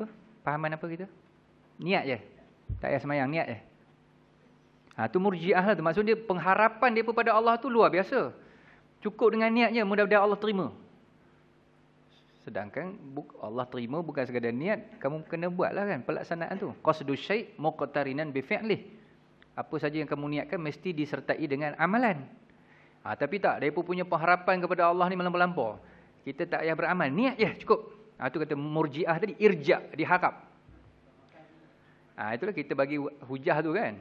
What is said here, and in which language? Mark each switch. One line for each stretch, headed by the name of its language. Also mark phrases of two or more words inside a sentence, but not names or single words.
Malay: Pahaman apa kita? Niat je. Tak payah semayang, niat je. Tu Murji'ah lah tu. Maksudnya pengharapan dia pada Allah tu luar biasa. Cukup dengan niatnya, mudah-mudahan Allah terima. Sedangkan Allah terima bukan sekadar niat, kamu kena buatlah kan pelaksanaan tu.
Arabic: قصد الشيء مقترنا بفعله.
Malay: Apa saja yang kamu niatkan mesti disertai dengan amalan. Tapi tak, depa punya pengharapan kepada Allah ni melampau-lampau. Kita tak payah beramal, niat je cukup. Tu kata Murji'ah tadi, irja', diharap. Itulah kita bagi hujah tu kan.